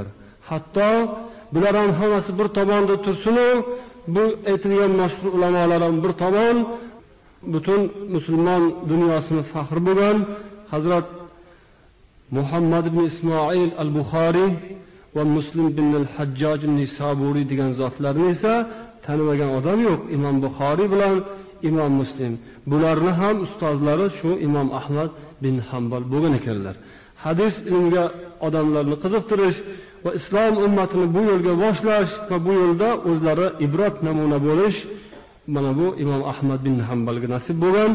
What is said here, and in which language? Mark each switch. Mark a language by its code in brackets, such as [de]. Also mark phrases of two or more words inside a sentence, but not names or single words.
[uz] Hatto bular ham hammasi bir tomonda tursin-u, bu aytilgan mashhur ulamolar ham bir tomon, butun musulmon dunyosini faxr bo'lgan Hazrat Muhammad ibn Ismoil al-Buxoriy va Muslim bin al-Hajjaj an-Nisaburi degan zotlarni esa tanimagan odam yo'q. Imom Buxoriy bilan Imom Muslim, bularni ham ustozlari shu Imom Ahmad bin Hanbal bo'lgan ekanlar. Hadis ilmiga odamlarni qiziqtirish va islom ummatini bu yo'lga boshlash va bu yo'lda o'zlari ibrat namuna bo'lish, mana bu Imom Ahmad bin Hanbalga nasib bo'lgan.